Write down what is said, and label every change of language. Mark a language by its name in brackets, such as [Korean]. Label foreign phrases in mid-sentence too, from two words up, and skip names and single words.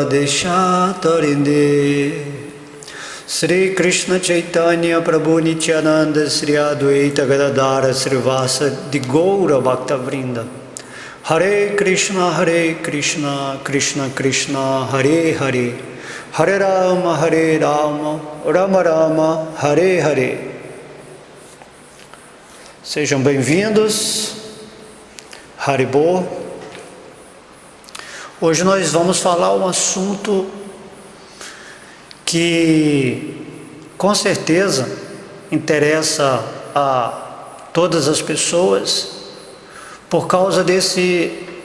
[Portuguese] Deshatarinde Sri Krishna Chaitanya Prabhu Nityananda Sri Advaita Gadadara Srivasa Di Gaura Bhakta Vrinda Hare Krishna Krishna Krishna Hare Hare Hare Rama Rama Rama Hare Hare. Sejam bem-vindos, Haribô. Hoje nós vamos falar um assunto que com certeza interessa a todas as pessoas por causa desse